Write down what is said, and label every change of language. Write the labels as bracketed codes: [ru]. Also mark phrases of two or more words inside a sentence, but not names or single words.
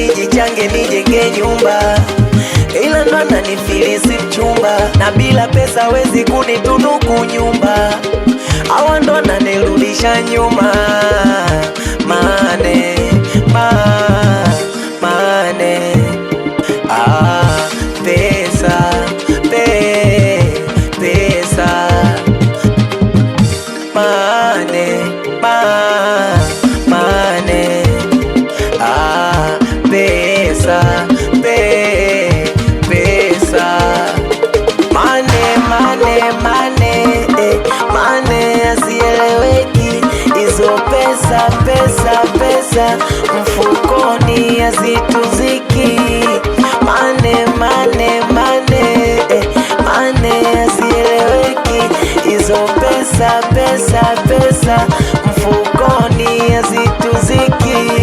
[sw] nichange nijenge nyumba, ila ndo ananifilisi mchumba, na bila pesa wezi kunitunuku nyumba, hawa ndo ananirudisha nyuma. [en] Mane, mane, [sw] pesa, pesa, [en] mane, mane, [sw] pesa, pesa, [en] mane, mane [sw] asieleweki, hizo pesa mfukoni hazituziki. [en] Mane, mane [sw] asieleweki, hizo pesa mfukoni hazituziki.